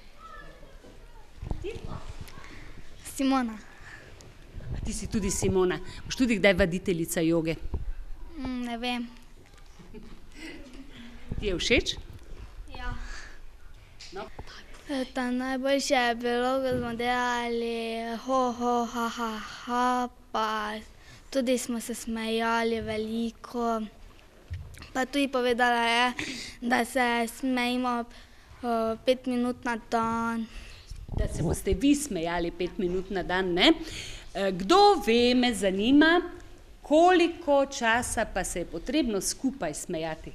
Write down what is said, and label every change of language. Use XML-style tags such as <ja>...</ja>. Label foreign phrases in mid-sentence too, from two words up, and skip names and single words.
<sl>Simona. A ti si tudi Simona. Boš tudi kdaj vaditeljica joge? Ne vem. Ti je všeč? Ta najboljše je bilo, ko smo delali ho, ho, ha, ha, ha, pa tudi smo se smejali veliko. Pa tudi povedala je, da se smejimo 5 minut na dan. Da se boste vi smejali 5 minut na dan, ne? Kdo ve, me zanima, koliko časa pa se je potrebno skupaj smejati?</sl>